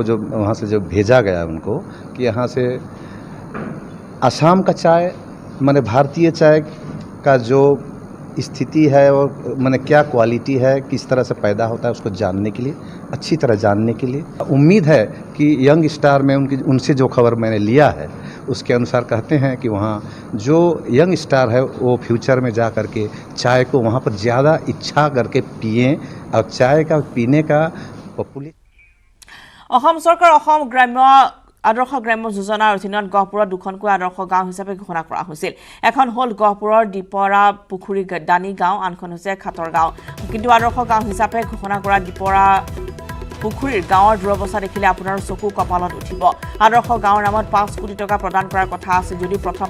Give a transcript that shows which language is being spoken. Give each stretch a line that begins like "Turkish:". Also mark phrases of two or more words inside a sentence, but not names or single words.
Hindi: जो वहाँ से जो भेजा गया उनको कि यहाँ से असम का चाय माने भारतीय चाय का जो स्थिति है और माने क्या क्वालिटी है किस तरह से पैदा होता है उसको जानने के लिए अच्छी तरह जानने के लिए उम्मीद है कि
English: young star
Hindi: में उनसे जो खबर मैंने लिया है उसके अनुसार कहते हैं कि वहाँ जो
English: young star
Hindi: है वो फ्यूचर में जा कर के चाय को वहाँ पर ज़्यादा इच्छा करके पिएं और चाय का पीने का पॉपुलर
Assamese: অসম চৰকাৰ অসম গ্ৰাম্য আদৰ্শ গ্ৰাম্য যোজনাৰ অধীনত গহপুৰত দুখনকৈ আদৰ্শ গাঁও হিচাপে ঘোষণা কৰা হৈছিল এখন হ'ল গহপুৰৰ দীপৰা পুখুৰী দানী গাঁও আনখন হৈছে খাতৰ গাঁও কিন্তু আদৰ্শ গাঁও হিচাপে ঘোষণা কৰা দীপৰা পুখুৰীৰ গাঁৱৰ দুৰৱস্থা দেখিলে আপোনাৰ চকু কপালত উঠিব আদৰ্শ গাঁৱৰ নামত 5 কোটি টকা প্ৰদান কৰাৰ কথা আছে যদি প্ৰথম